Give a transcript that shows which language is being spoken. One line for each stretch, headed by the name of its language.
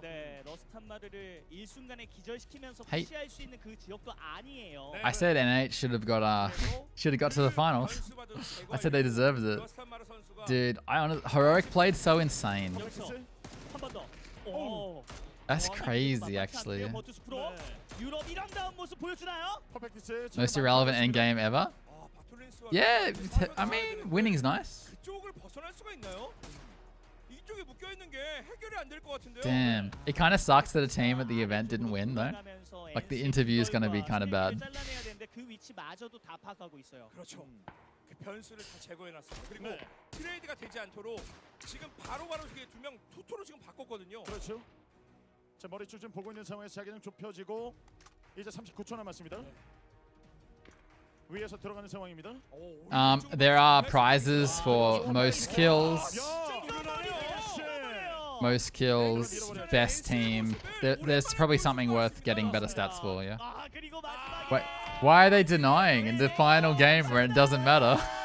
Korean: 네, 러스탄마르를 일순간에 기절시키면서
English: Hey.
Korean: 푸시할 수 있는 그 지역도 아니에요.
English: I said NH should have got to the finals. I said they deserved it. Dude, Heroic played so insane.
Korean: 그렇죠. 한 번 더. 오.
English: That's crazy, actually.
Korean: 버투스 프로. 유럽 1라운드 모습 보여주나요?
English: Most irrelevant endgame ever. Yeah, I mean, winning's nice.
Korean: 그쪽을 벗어날 수가 있나요? 이쪽에 묶여 있는 게 해결이 안 될 것 같은데요.
English: Damn. It kind of sucks that a team at the event didn't win, though. Like, the interview is going to be kind of bad.
Korean: 잘라내야 되는데 그 위치마저도 다 파악하고 있어요. 그렇죠. 그 변수를 다 제거해놨습니다. 그리고 트레이드가 되지 않도록 지금 바로바로 이게 두명 투토로 지금 바꿨거든요. 그렇죠. 자, 머리줄 좀 보고 있는 상황에서 자기는 좁혀지고 이제 39초 남았습니다. 위에서 들어가는 상황입니다.
English: There are prizes for most kills, best team. There's probably something worth getting better stats for, yeah. Wait, why are they denying in the final game where it doesn't matter?